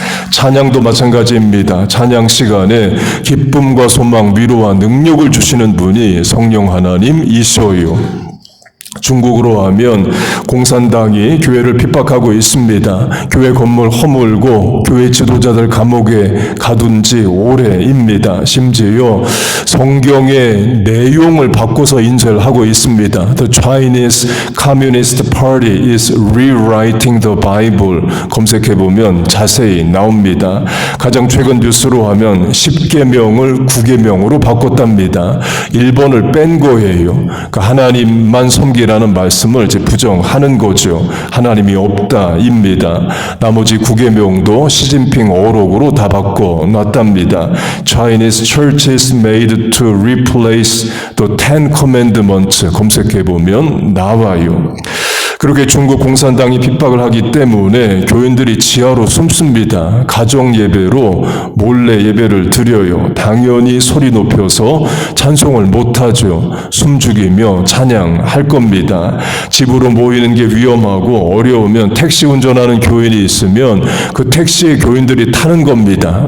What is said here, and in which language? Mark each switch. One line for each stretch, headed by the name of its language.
Korean: 찬양도 마찬가지입니다. 찬양 시간에 기쁨과 소망, 위로와 능력을 주시는 분이 성령 하나님이셔요. 중국으로 하면 공산당이 교회를 핍박하고 있습니다. 교회 건물 허물고 교회 지도자들 감옥에 가둔 지 오래입니다. 심지어 성경의 내용을 바꿔서 인쇄를 하고 있습니다.
English: The Chinese Communist Party is rewriting the Bible.
Korean: 검색해보면 자세히 나옵니다. 가장 최근 뉴스로 하면 10계명을 9계명으로 바꿨답니다. 1번을 뺀 거예요. 그러니까 하나님만 섬기라는 말씀을 이제 부정하는 거죠. 하나님이 없다입니다. 나머지 9계명도 시진핑 어록으로 다 바꿔놨답니다.
English: Chinese churches made to replace the Ten Commandments
Korean: 검색해보면 나와요. 그렇게 중국 공산당이 핍박을 하기 때문에 교인들이 지하로 숨습니다. 가정 예배로 몰래 예배를 드려요. 당연히 소리 높여서 찬송을 못하죠. 숨죽이며 찬양할 겁니다. 집으로 모이는 게 위험하고 어려우면 택시 운전하는 교인이 있으면 그 택시에 교인들이 타는 겁니다.